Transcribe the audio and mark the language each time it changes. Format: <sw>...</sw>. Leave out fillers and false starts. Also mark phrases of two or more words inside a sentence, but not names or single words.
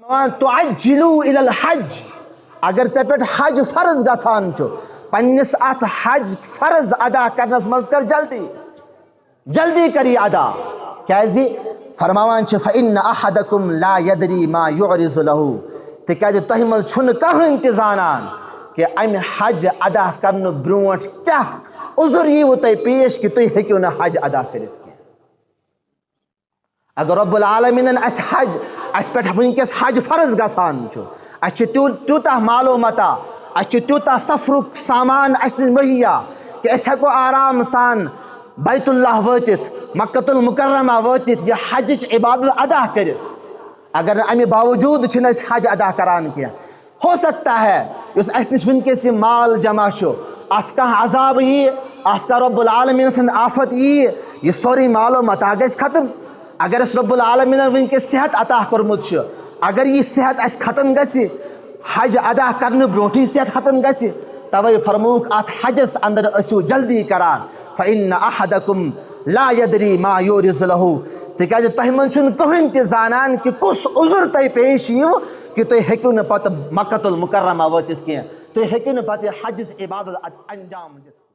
<ar>تعجلوا الى الحج</ar> <ks>اگر ژے پٮ۪ٹھ حج فرض گژھان چھُ پننس اتھ حج فرض ادا کرنس منٛز کر جلدی جلدی کر یہ ادا کیازِ فرماوان چھِ</ks> <ar>فإن أحدكم لا يدري ما يعرض له</ar> <ks>تِکیازِ تۄہہِ منٛز چھُنہٕ کٕہٕنۍ تہِ زانان کہ امہِ حج ادا کرنہٕ برونٛٹھ کیاہ عذر ییٖوٕ تۄہہِ پیش کہ تُہۍ ہیٚکِو نہٕ حج ادا کٔرِتھ کینٛہہ اگر رب العالمیٖنن اسہِ حج اسہِ پٮ۪ٹھ وٕنکٮ۪س حج فرض گژھان چھُ اسہِ چھِ تیوٗتاہ معلوٗ متا اسہِ چھِ تیوٗتاہ سفرُک سامان اسہِ نِش مہیا کہ أسۍ ہٮ۪کو آرام سان بیت اللہ وٲتِتھ مکۃ المکرمہ وٲتِتھ یہ حجٕچ عبادت ادا کٔرِتھ اگر نہٕ امہِ باوجوٗد چھِنہٕ أسۍ حج ادا کران کینٛہہ</ks> <ur>ہو سکتا ہے</ur> <ks>یُس اسہِ نِش وٕنکٮ۪س یہِ مال جمع چھُ اتھ کانٛہہ عذاب یی اتھ کانٛہہ رب العالمیٖن سٕنٛز آفت یی یہِ سورُے مالو متا گژھِ ختم اگر اسہِ رب العالمیٖنن وٕنکٮ۪س صحت عطا کوٚرمُت چھُ اگر یہِ صحت اسہِ ختم گژھِ حج ادا کرنہٕ برونٛٹھٕے صحت ختم گژھِ توے فرمووُکھ اتھ حجس اندر ٲسِو جلدی کران</ks> <ar>فإن أحدكم لا يدري ما يورز له</ar> <ks>تِکیازِ تۄہہِ منٛز چھُنہٕ کٕہٕنۍ تہِ زانان کہ کُس عذر تۄہہِ پیش ییٖوٕ کہ تُہۍ ہیٚکِو نہٕ پتہٕ مکۃ المکرمہ وٲتِتھ کینٛہہ تُہۍ ہیٚکِو نہٕ پتہٕ حجٕچ عبادت انجام دِتھ</ks>